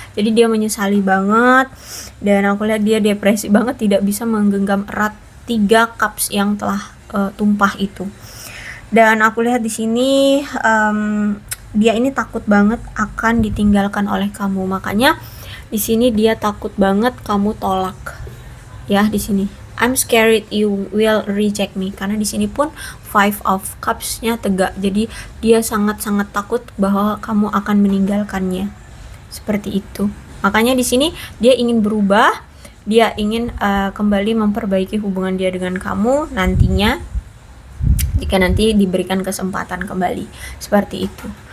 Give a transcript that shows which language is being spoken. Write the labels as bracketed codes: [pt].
[id] Jadi dia menyesali banget, dan aku lihat dia depresi banget, tidak bisa menggenggam erat 3 cups yang telah tumpah itu. Dan aku lihat di sini dia ini takut banget akan ditinggalkan oleh kamu, makanya di sini dia takut banget kamu tolak ya di sini. [en] I'm scared you will reject me. [id] Karena di sini pun Five of Cups-nya tegak. Jadi dia sangat-sangat takut bahwa kamu akan meninggalkannya. Seperti itu. Makanya di sini dia ingin berubah, dia ingin kembali memperbaiki hubungan dia dengan kamu nantinya jika nanti diberikan kesempatan kembali. Seperti itu.